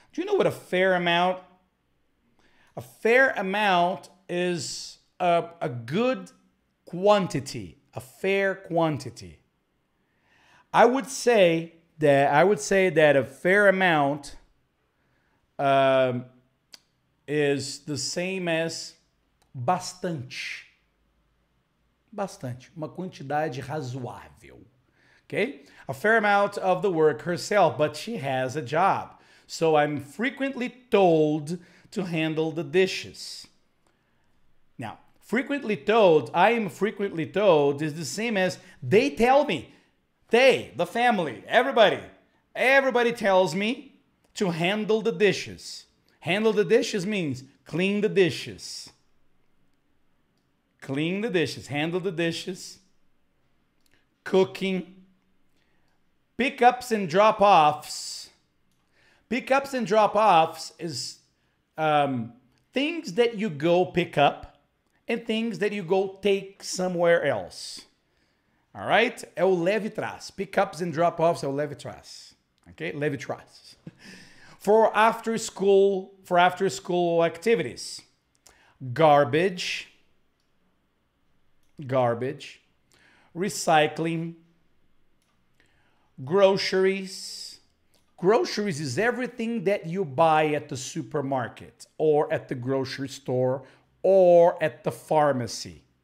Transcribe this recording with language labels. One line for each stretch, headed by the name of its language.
English: Do you know what a fair amount? A fair amount is a good quantity, a fair quantity. I would say that a fair amount is the same as bastante.
Portuguese: Bastante, uma quantidade razoável.
English: Okay? A fair amount of the work herself, but she has a job. So I'm frequently told to handle the dishes. Now, I am frequently told is the same as they tell me. They, the family, everybody tells me to handle the dishes. Handle the dishes means clean the dishes. Clean the dishes, handle the dishes, cooking, pickups and drop-offs. Pickups and drop-offs is things that you go pick up and things that you go take somewhere else. All right?
Portuguese: É o leve e traz.
English: Pickups and drop-offs
Portuguese: é o leve e traz.
English: Okay?
Portuguese: Leve e traz.
English: For after school activities. Garbage, recycling, Groceries. Groceries is everything that you buy at the supermarket or at the grocery store or at the pharmacy.